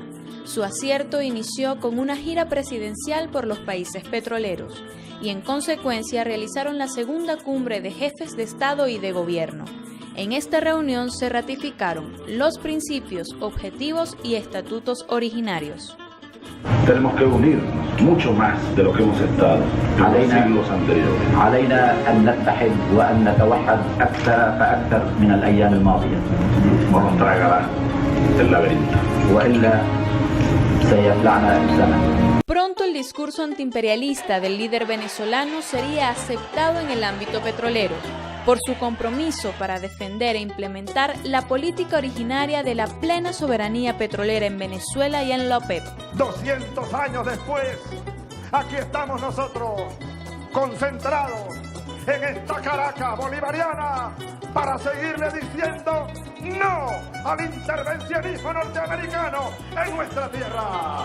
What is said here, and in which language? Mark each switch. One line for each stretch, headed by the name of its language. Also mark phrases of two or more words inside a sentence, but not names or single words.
Spanish: Su acierto inició con una gira presidencial por los países petroleros y en consecuencia realizaron la segunda cumbre de jefes de Estado y de Gobierno. En esta reunión se ratificaron los principios, objetivos y estatutos originarios. Tenemos que unirnos mucho más de lo que hemos estado en los siglos anteriores.
Arabic: علينا أن نتحد وأن نتوحد أكثر فأكثر من الأيام الماضية.
Spanish: O nos tragará el laberinto.
Arabic: وإلا سيبلعنا الزمن.
Spanish: Pronto el discurso antiimperialista del líder venezolano sería aceptado en el ámbito petrolero, por su compromiso para defender e implementar la política originaria de la plena soberanía petrolera en Venezuela y en la OPEP. 200 años después, aquí estamos nosotros, concentrados en esta Caracas bolivariana, para seguirle diciendo no al intervencionismo norteamericano en nuestra tierra.